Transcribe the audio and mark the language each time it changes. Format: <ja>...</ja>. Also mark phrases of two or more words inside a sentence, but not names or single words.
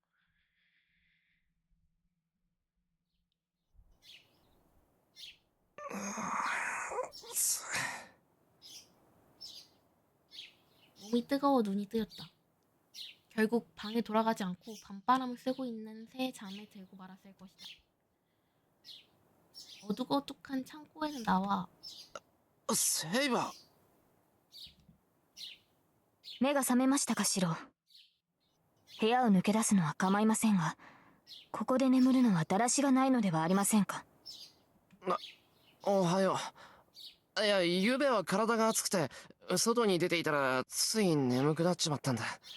<ko>몸이 뜨거워 눈이 뜨였다. 결국 방에 돌아가지 않고 밤바람을 쐬고 있는 새 잠에 들고 말았을 것이다. 어둑어둑한 창고에는 나와</ko> <ja>セイバー。目が覚めましたか、シロ。部屋を抜け出すのは構いませんが、ここで眠るのはだらしがないのではありませんか。おはよう。いや、ゆうべは体が熱くて外に出ていたらつい眠くなっちまったんだ。</ja>